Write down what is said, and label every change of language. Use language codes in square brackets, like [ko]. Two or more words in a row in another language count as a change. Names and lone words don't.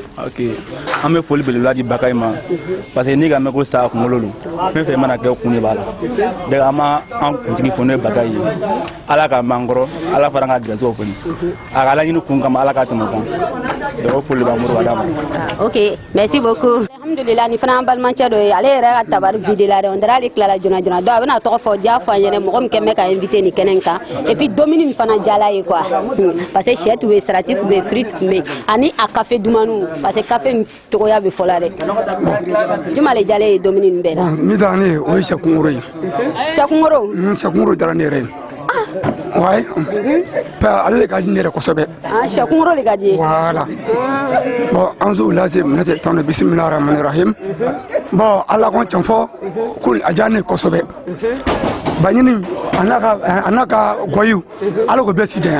[bm] ok an bɛ foli belebeleba di Bakayi ma [fr] parce que [bm] n'i ka mɛn ko sa kunkolo don fɛn fɛn mana kɛ kun de b'a la donc an ma an kuntigi fo n'o ye Bakayi ye ala ka m'an kɔrɔ ala fana ka gɛrɛsɛgɛw foni a ka laɲini kun kama ala ka tɛmɛ o kan donc o foli b'an bolo ka d'a ma. [fr] ok merci beaucoup. [bm] alhamdulilah ni fana an balimacɛ dɔ ye ale yɛrɛ ka tabari vide la dɛ [fr] on dirait [bm] ale tilala joona joona donc a bɛna tɔgɔ fɔ diya fɔ an ɲɛnɛ mɔgɔ min kɛ mɛ ka invité nin kɛnɛ kan [fr] et puis [bm] domini nin fana jala ye quoi [fr] parce que [bm] sɛ tun bɛ yen salati tun bɛ yen fruit tun bɛ yen ani a café dumaniw [fr] parce que [bm] café nin cogoya bɛ fɔ la dɛ juma le jalen ye domini nin bɛɛ la. min dara ne ye o ye sɛkunkɔrɔ ye. sɛkunkɔrɔ. sɛkunkɔrɔ dara ne yɛrɛ ye. ouais ale ka di ne yɛrɛ kosɛbɛ. sɛkunkɔrɔ de ka di ye. voilà bon an z'o lase minɛ se tan [ar] بسم الله الرحمن الرحيم [bm] bon ala ko can fɔ ko a diya ne kosɛbɛ baɲini a n'a ka gɔyiw ala ko bɛɛ si janya.